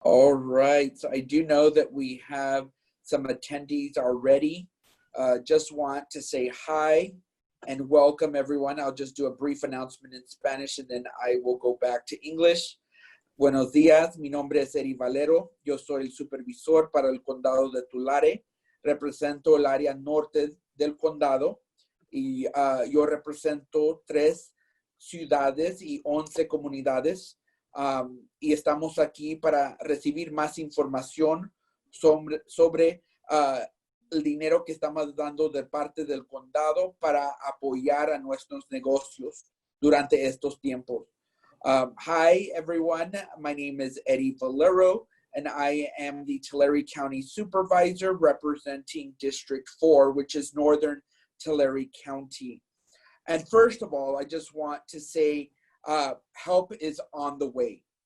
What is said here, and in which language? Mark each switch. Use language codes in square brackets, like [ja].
[en] All right, so I do know that we have some attendees already. Just want to say hi and welcome everyone. I'll just do a brief announcement in Spanish and then I will go back to English. [es] Buenos días, mi nombre es Eri Valero. Yo soy el supervisor para el Condado de Tulare. Represento el área norte del condado y yo represento 3 ciudades y 11 comunidades. Y estamos aquí para recibir más información sobre el dinero que estamos dando de parte del condado para apoyar a nuestros negocios durante estos tiempos. [en] Hi, everyone. My name is Eddie Valero, and I am the Tulare County Supervisor representing District 4, which is Northern Tulare County. And first of all, I just want to say help is on the way.